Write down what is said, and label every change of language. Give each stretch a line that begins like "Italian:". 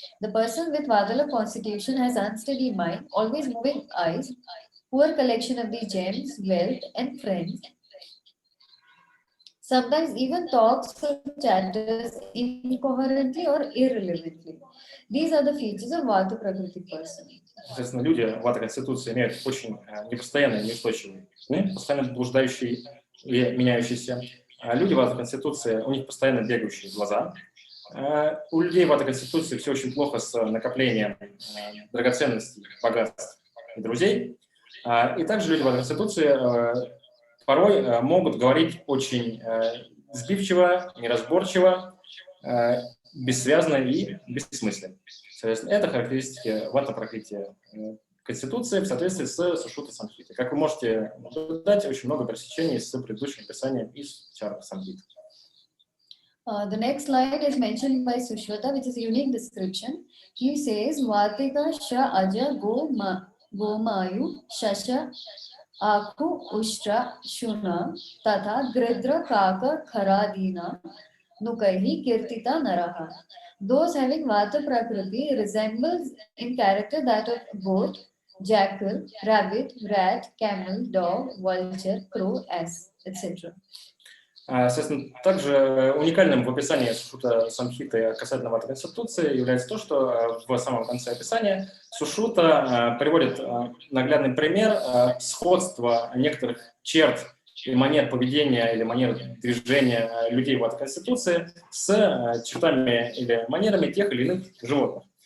English: The person with Vadala constitution has unsteady mind, always moving eyes, poor collection of the gems, wealth, and friends. Sometimes even talks or chatters incoherently or irrelevantly. These are the features of Vata Prakriti person.
Russian: Соответственно, люди в этой конституции имеют очень непостоянный, неустойчивый ум, постоянно блуждающий и меняющийся. Люди в этой конституции, у них постоянно бегающие глаза. У людей в этой конституции все очень плохо с накоплением драгоценностей, богатств и друзей. И также люди в этой конституции порой могут говорить очень сбивчиво, неразборчиво, бессвязно и бессмысленно. Соответственно, это характеристики Вата Пракрити Конституции в соответствии с Сушрута Самхитой. Как вы можете наблюдать, очень много пересечений с предыдущим описанием из Чарка Самхиты.
English: The next slide is mentioned by Sushruta, which is a unique description. He says,
Sanskrit: Vatika Sha Aja Gomayu Shasha Aku Ushtra Shuna Tatha Gridra Kaka Kharadina Nukaihi Kirtita Naraha.
English: Those having Vata Prakriti resembles in character that of goat, jackal, rabbit, rat, camel, dog, vulture, crow, ass, etc.
Russian: Соответственно, также уникальным в описании Сушрута Самхиты касательно Вата Конституции является то, что в самом конце описания Сушрута приводит наглядный пример сходства некоторых черт и манер поведения или манер движения людей в этой конституции с чертами или манерами тех или иных животных.